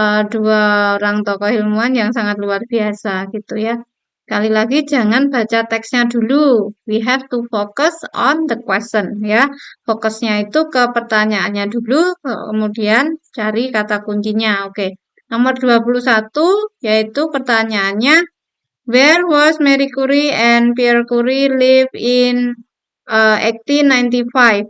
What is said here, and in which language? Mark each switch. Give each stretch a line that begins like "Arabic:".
Indonesian: Dua orang tokoh ilmuwan yang sangat luar biasa gitu ya. Sekali lagi jangan baca teksnya dulu.
English: We have to focus on the question ya.
Indonesian: Fokusnya itu ke pertanyaannya dulu, kemudian cari kata kuncinya. Oke. Nomor 21 yaitu pertanyaannya,
English: where was Marie Curie and Pierre Curie live in 1895?